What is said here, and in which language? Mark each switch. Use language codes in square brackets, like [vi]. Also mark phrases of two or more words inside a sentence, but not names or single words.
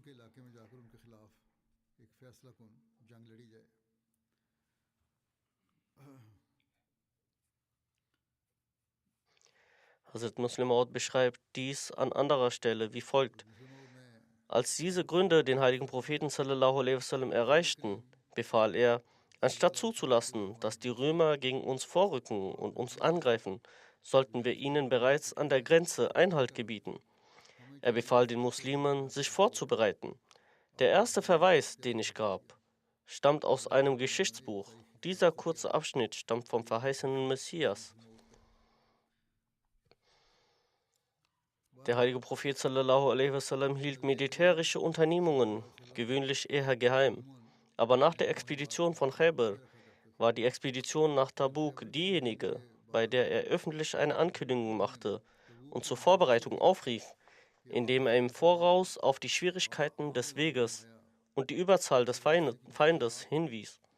[de] Hazrat Muslim Maud beschreibt dies an anderer Stelle wie folgt. Als diese Gründe den heiligen Propheten [ar] صلى الله عليه وسلم [de] erreichten, befahl er, anstatt zuzulassen, dass die Römer gegen uns vorrücken und uns angreifen, sollten wir ihnen bereits an der Grenze Einhalt gebieten. Er befahl den Muslimen, sich vorzubereiten. Der erste Verweis, den ich gab, stammt aus einem Geschichtsbuch. Dieser kurze Abschnitt stammt vom verheißenen Messias. Der heilige Prophet [ar] صلى الله عليه وسلم [de] hielt militärische Unternehmungen gewöhnlich eher geheim. Aber nach der Expedition von Khaybar war die Expedition nach Tabuk diejenige, bei der er öffentlich eine Ankündigung machte und zur Vorbereitung aufrief, indem er im Voraus auf die Schwierigkeiten des Weges und die Überzahl des Feindes hinwies.